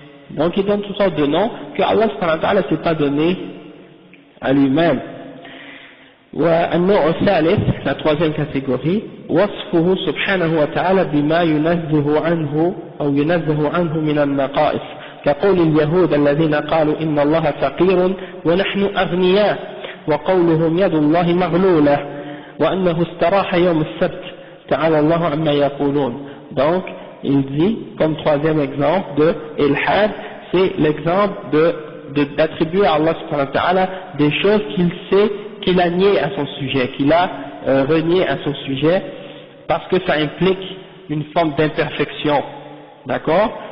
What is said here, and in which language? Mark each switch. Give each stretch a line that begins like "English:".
French: Donc ils donnent toutes sortes de noms que Allah subhanahu wa ta'ala s'est pas donné à lui-même.
Arabic: والنوع الثالث,
French: la troisième catégorie,
Arabic: وصفه سبحانه وتعالى بما ينزه عنه أو ينزه عنه من النقائص كقول اليهود الذين قالوا إن الله فقير ونحن أغنياء وقولهم يد الله مغلولة وأنه استراح يوم السبت تعالى الله عما يقولون.
French: Donc il dit comme troisième exemple de ilhad, c'est l'exemple d'attribuer à Allah subhanahu wa ta'ala des choses qu'il sait qu'il a nié à son sujet, qu'il a renié à son sujet, parce que ça implique une forme d'imperfection, d'accord?